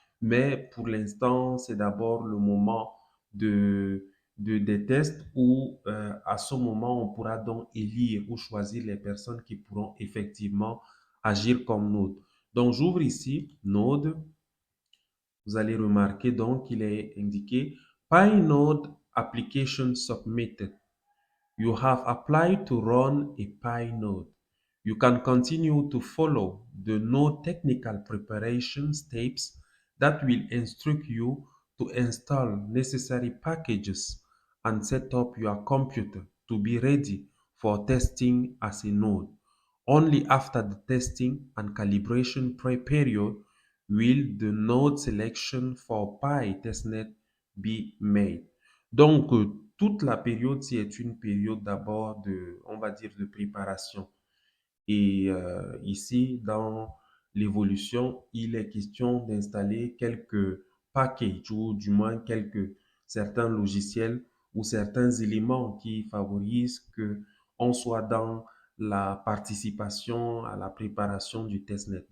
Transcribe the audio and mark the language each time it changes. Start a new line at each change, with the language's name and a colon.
French: Mais pour l'instant, c'est d'abord le moment des tests où à ce moment, on pourra donc élire ou choisir les personnes qui pourront effectivement agir comme Node. Donc, j'ouvre ici Node. Vous allez remarquer donc qu'il est indiqué
English: PyNode application submitted. You have applied to run a PyNode. You can continue to follow the node technical preparation steps that will instruct you to install necessary packages and set up your computer to be ready for testing as a node. Only after the testing and calibration period will the node selection for PyTestnet be made.
French: Donc, toute la période, c'est une période d'abord de, on va dire, de préparation. Et ici, dans l'évolution, il est question d'installer quelques packages ou du moins quelques certains logiciels ou certains éléments qui favorisent que on soit dans la participation à la préparation du testnet.